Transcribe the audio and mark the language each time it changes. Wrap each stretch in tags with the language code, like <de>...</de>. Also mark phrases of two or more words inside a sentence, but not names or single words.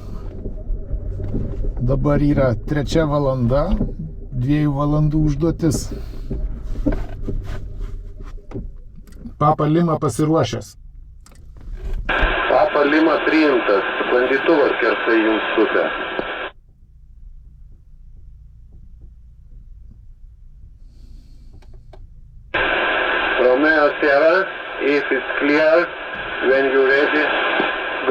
<lt>Dabar yra 3 valanda, 2 valandų užduotis. Papa Lima pasiruošęs. Papa Lima priimtas, sklandytuvas skersai jums tupia.</lt> <en>Romeo Sierra, if it's clear, when you're ready, go.</en>